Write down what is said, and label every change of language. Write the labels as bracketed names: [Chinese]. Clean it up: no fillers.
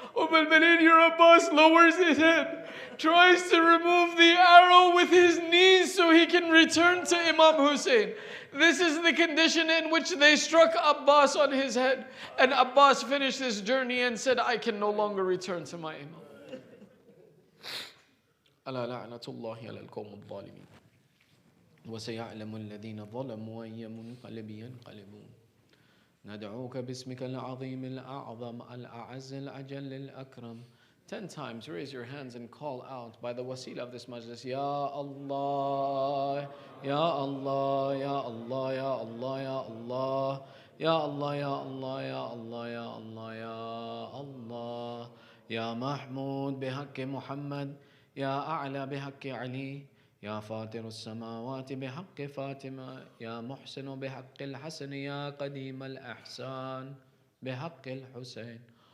[English] Al-Baneen, your Abbas lowers his head, tries to remove the arrow with his knees so he can return to Imam Hussain. This is the condition in which they struck Abbas on his head. And Abbas finished his journey and said, I can no longer return to my Imam. [Arabic] ألا لعنة الله على القوم الظالمين وسيعلم الذين ظلموا أي منقلب ينقلبون ندعوك باسمك العظيم الأعظم الأعز الأجل الأكرم. [English] 10 times raise your hands and call out by the wasila of this majlis, [Arabic] Ya Allah, Ya Allah, Ya Allah, Ya Allah, Ya Allah, Ya Allah, Ya Allah, Ya Allah, Ya Allah, Ya Allah, Ya Mahmud بحق محمد, Ya A'la بحق علي, يا فاطر السماوات بحق فاطمة, يا محسن بحق الحسن, يا قديم الإحسان بحق الحسين.